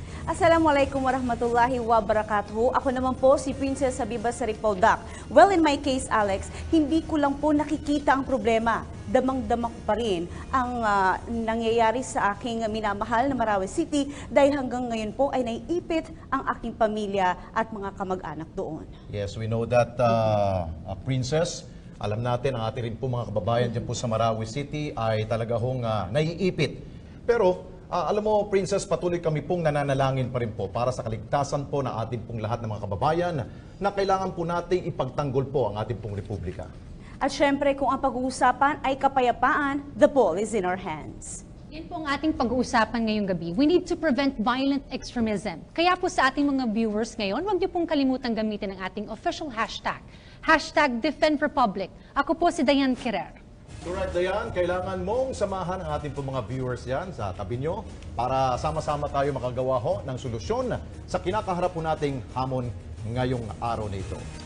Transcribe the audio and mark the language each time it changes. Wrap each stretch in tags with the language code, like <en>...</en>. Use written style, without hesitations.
<ar>Assalamualaikum warahmatullahi wabarakatuh.</ar> <tl>Ako naman po si Princess Habiba Saripoldak.</tl> <en>Well, in my case,</en> <tl>Alex, hindi ko lang po nakikita ang problema. Damang-dama ko pa rin ang nangyayari sa aking minamahal na Marawi City dahil hanggang ngayon po ay naiipit ang aking pamilya at mga kamag-anak doon.</tl> <en>Yes, we know that, Princess.</en> <tl>Alam natin, ang ating rin po mga kababayan dyan po sa Marawi City ay talaga hong naiipit. Pero, alam mo, Princess, patuloy kami pong nananalangin pa rin po para sa kaligtasan po ng ating pong lahat ng mga kababayan na kailangan po nating ipagtanggol po ang ating pong republika. At syempre, kung ang pag-uusapan ay kapayapaan,</tl> <en>the ball is in our hands.</en> <tl>Yan po ang ating pag-uusapan ngayong gabi.</tl> <en>We need to prevent violent extremism.</en> <tl>Kaya po sa ating mga viewers ngayon, huwag niyo pong kalimutang gamitin ang ating official hashtag. Hashtag DefendRepublic. Ako po si Diane Querer.</tl> <en>Correct, Dayan.</en> <tl>Kailangan mong samahan ang ating mga viewers yan sa tabi nyo para sama-sama tayo makagawa ho ng solusyon sa kinakaharap po nating hamon ngayong araw na ito.</tl>